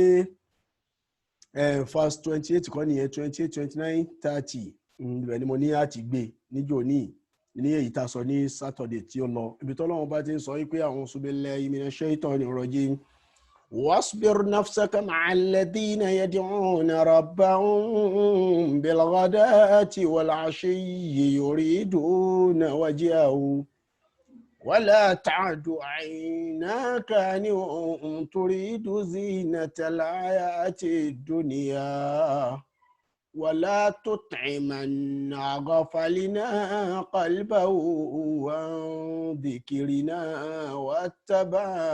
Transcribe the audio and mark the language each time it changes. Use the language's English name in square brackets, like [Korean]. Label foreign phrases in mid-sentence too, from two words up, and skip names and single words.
[Yoruba] verse 28 kọ́ nìyẹn 28 29 30 ibẹ̀ ni mo ní àti gbé níjọ́ ní èyí tá a sọ ní Saturday tí ó lọ ibi tọ́lọ́run bá ti ń sọ wípé [Arabic] أعوذ بالله من الشيطان الرجيم واصبر نفسك مع الذين يدعون ربهم بالغداة والعشي يريدون وجهه ولا تعد عيناك عنهم تريد زينة الحياة الدنيا ولا تطع من أغفلنا قلبه عن ذكرنا واتبع